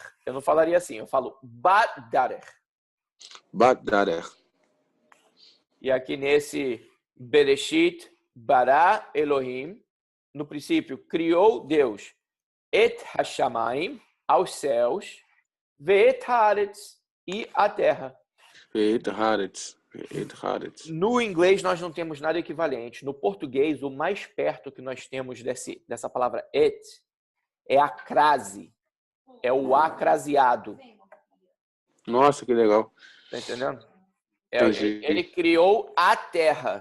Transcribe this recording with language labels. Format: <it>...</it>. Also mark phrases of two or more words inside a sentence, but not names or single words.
<pt>Eu não falaria assim. Eu falo badarer. Badarer. E aqui nesse</pt> <he>בראשית ברא אלהים,</he> <pt>no princípio, criou Deus</pt> <he>את השמים,</he> <pt>aos céus,</pt> <he>ואת הארץ,</he> <pt>e a terra.</pt> <he>ואת הארץ.</he> <pt>No inglês, nós não temos nada equivalente. No português, o mais perto que nós temos dessa palavra et é a crase. É o acraseado. Nossa, que legal. Tá entendendo? Ele criou a terra.</pt>